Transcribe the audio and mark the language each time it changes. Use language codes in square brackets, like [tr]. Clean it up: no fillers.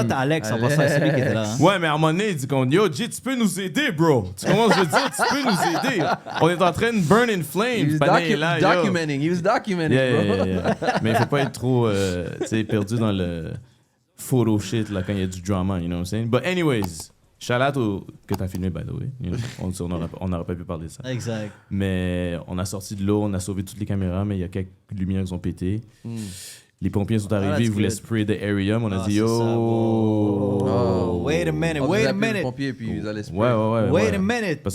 [fr] comme... à Alex, en passant, c'est lui qui était là. Hein. Ouais, mais à un moment donné, il dit qu'on yo, G, tu peux nous aider, bro. Tu commences à dire, tu peux nous aider. On est en train de [en] burn in flames. He was documenting, bro. Yeah. [fr] Mais il faut pas être trop, tu sais, perdu dans le... photo shit là quand il y a du drama, [en] you know what I'm saying? But anyways, shout out [fr] que t'as filmé [en] by the way. You know? [fr] On n'aurait pas pu parler de ça. Exact. Mais on a sorti de l'eau, on a sauvé toutes les caméras, mais il y a quelques lumières qui ont pété. Les pompiers sont arrivés, ils voulaient [en] spray the area, [fr] mais on a dit yo. [en] Wait a minute. [fr] Les pompiers puis ils allaient spray. Ouais. [en] Wait a minute. [fr] Parce